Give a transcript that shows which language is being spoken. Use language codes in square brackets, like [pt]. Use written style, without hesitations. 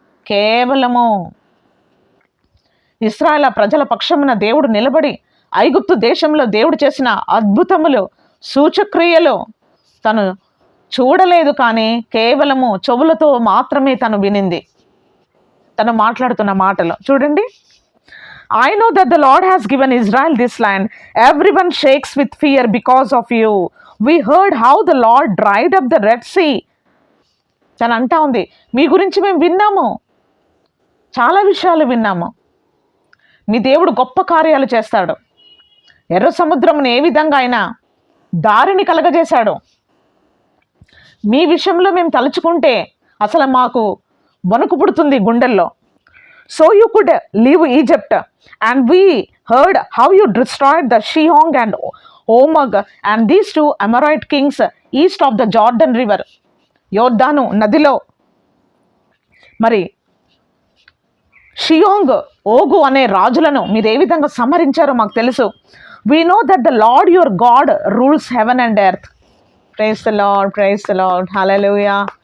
[te] కేవలము ఇశ్రాయేలు ప్రజల పక్షమున దేవుడు నిలబడి ఐగుప్తు దేశంలో దేవుడు చేసిన అద్భుతములు, సూచక్రియలు తను చూడలేదు, కానీ కేవలము చెవులతో మాత్రమే తను వినింది. తను మాట్లాడుతున్న మాటలు చూడండి. [en] I know that the Lord has given Israel this land. Everyone shakes with fear because of you. We heard how the Lord dried up the Red Sea. [te] తను అంటా ఉంది, మీ గురించి మేము విన్నాము, చాలా విషయాలు విన్నాము, మీ దేవుడు గొప్ప కార్యాలు చేస్తాడు, ఎర్ర సముద్రమును ఏ విధంగా అయినా దారిని కలగజేశాడు. మీ విషయంలో మేము తలుచుకుంటే అసలు మాకు వణుకు పుడుతుంది గుండెల్లో. [en] so you could leave Egypt. And we heard how you destroyed the Shihong and Omag and these two Amorite kings east of the Jordan river. [te] యోర్దాను నదిలో మరి షియోంగ్, ఓగు అనే రాజులను మీరు ఏ విధంగా సంహరించారో మాకు తెలుసు. [en] We know that the Lord your God rules heaven and earth. Praise the Lord, praise the Lord, hallelujah.